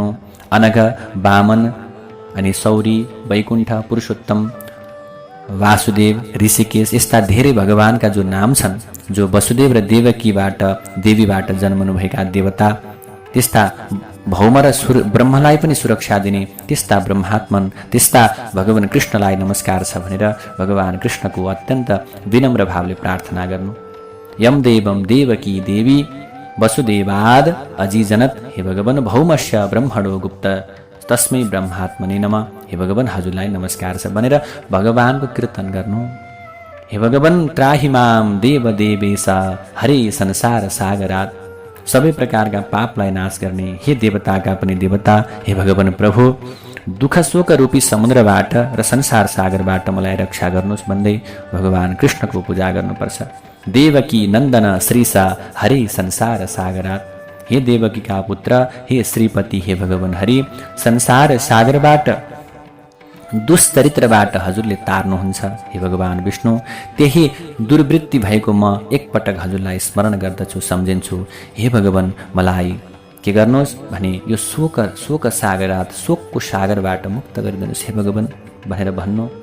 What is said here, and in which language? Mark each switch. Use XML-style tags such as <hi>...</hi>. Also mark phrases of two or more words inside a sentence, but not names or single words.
<ne>अनघ, वामन अनि सौरी, वैकुण्ठ, पुरुषोत्तम, वासुदेव, ऋषिकेश यस्ता धेरै भगवानका जो नाम छन्, जो वसुदेव र देवीबाट जन्मनुभएका देवता, त्यस्ता भौम र ब्रह्मलाई पनि सुरक्षा दिने त्यस्ता ब्रह्मात्मन, त्यस्ता भगवान कृष्णलाई नमस्कार छ भनेर भगवान कृष्णको अत्यन्त विनम्र भावले प्रार्थना गर्नु।</ne> <sa>यम देवम देवकी देवी वसुदेवाद अजीजनत,</sa> <ne>हे भगवान</ne> <sa>भौमस्य ब्रह्मणो गुप्त तस्मै ब्रह्मात्मने नमः,</sa> <ne>हे भगवान हजुरलाई नमस्कार छ भनेर भगवानको कीर्तन गर्नु।</ne> <sa>हे भगवान त्राहि माम देव देवेशा हरे संसार सागरात,</sa> <ne>सबै प्रकारका पापलाई नाश गर्ने हे देवताका पनि देवता, हे भगवान प्रभु दुःख शोक रूपी समुद्रबाट र संसार सागरबाट मलाई रक्षा गर्नुहोस् भन्दै भगवान कृष्णको पूजा गर्नुपर्छ।</ne> <sa>देवकी नन्दन श्रीसा हरे संसार सागरात,</sa> <ne>हे देवकीका पुत्र, हे श्रीपति, हे भगवान हरि संसार सागरबाट दुष्चरित्रबाट हजुरले तार्नुहुन्छ। हे भगवान विष्णु, त्यही दुर्वृत्ति भएको म एकपटक हजुरलाई स्मरण गर्दछु, सम्झिन्छु। हे भगवान मलाई के गर्नुहोस् भने यो</ne> <sa>शोक सागरात,</sa> <ne>शोकको सागरबाट मुक्त गरिदिनुहोस् हे भगवान भनेर भन्नु।</ne>